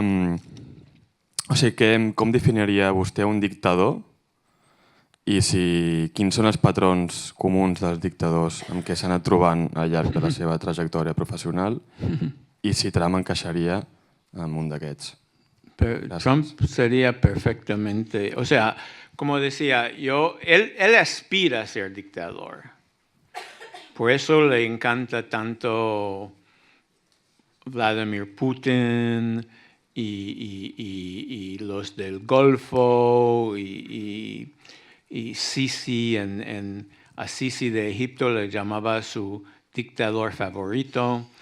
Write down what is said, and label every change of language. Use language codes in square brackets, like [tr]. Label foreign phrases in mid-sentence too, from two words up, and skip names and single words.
[ca] O sigui, com definiria vostè un dictador i quins són els patrons comuns dels dictadors amb què s'ha anat trobant al llarg de la seva trajectòria professional i si Trump encaixaria en un d'aquests? [es] Trump sería perfectamente, o sea, como decía yo, él aspira a ser dictador. Por eso le encanta tanto Vladimir Putin y los del Golfo y Sisi, a Sisi de Egipto le llamaba su dictador favorito.